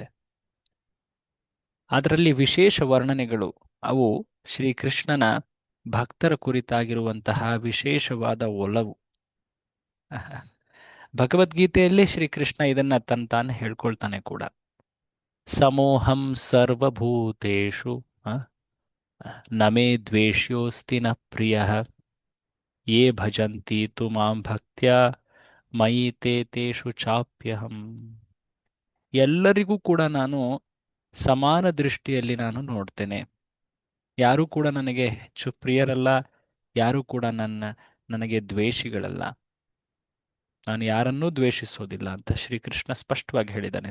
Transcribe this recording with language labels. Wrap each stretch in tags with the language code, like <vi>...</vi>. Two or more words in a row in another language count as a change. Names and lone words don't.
<kn>ಅದರಲ್ಲಿ ವಿಶೇಷ ವರ್ಣನೆಗಳು ಅವು ಶ್ರೀಕೃಷ್ಣನ ಭಕ್ತರ ಕುರಿತಾಗಿರುವಂತಹ ವಿಶೇಷವಾದ ಒಲವು. ಭಗವದ್ಗೀತೆಯಲ್ಲಿ ಶ್ರೀಕೃಷ್ಣ ಇದನ್ನ ತಾನು ಹೇಳ್ಕೊಳ್ತಾನೆ ಕೂಡ.</kn> <sa>ಸಮೋಹಂ ಸರ್ವಭೂತೇಷು ನಮೇ ದ್ವೇಷ್ಯೋಸ್ತಿ ನ ಪ್ರಿಯಃ ಯೇ ಭಜಂತಿ ತು ಮಾಂ ಭಕ್ತ್ಯಾ ಮಯಿ ತೇ ತೇಷು ಚಾಪ್ಯಹಂ.</sa> <kn>ಎಲ್ಲರಿಗೂ ಕೂಡ ನಾನು ಸಮಾನ ದೃಷ್ಟಿಯಲ್ಲಿ ನಾನು ನೋಡ್ತೇನೆ. ಯಾರೂ ಕೂಡ ನನಗೆ ಹೆಚ್ಚು ಪ್ರಿಯರಲ್ಲ, ಯಾರೂ ಕೂಡ ನನಗೆ ದ್ವೇಷಿಗಳಲ್ಲ. ನಾನು ಯಾರನ್ನೂ ದ್ವೇಷಿಸೋದಿಲ್ಲ ಅಂತ ಶ್ರೀಕೃಷ್ಣ ಸ್ಪಷ್ಟವಾಗಿ ಹೇಳಿದ್ದಾನೆ.</kn>